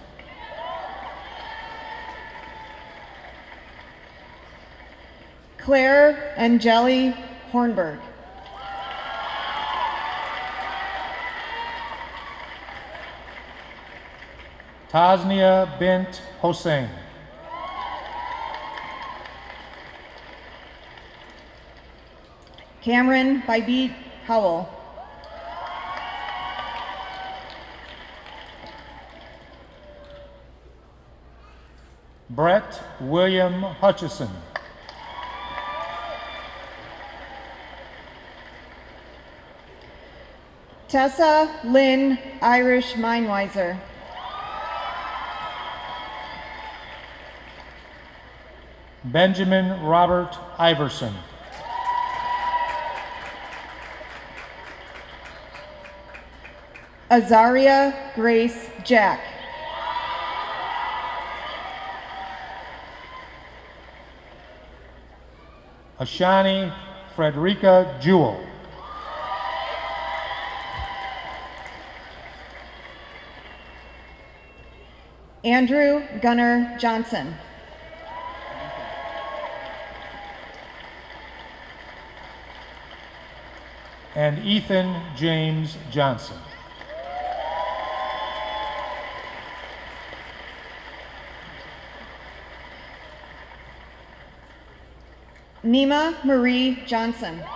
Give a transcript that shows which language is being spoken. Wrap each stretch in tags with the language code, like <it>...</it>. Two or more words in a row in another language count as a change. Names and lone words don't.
<en>Claire Angeli Hornberg. Tasnia Bint Hossein. Cameron Bybit Howell. Brett William Hutchison. Tessa Lynn Irish Meinweiser. Benjamin Robert Iverson. Azaria Grace Jack. Ashani Frederica Jewell. Andrew Gunnar Johnson. And Ethan James Johnson. Nima Marie Johnson.</en>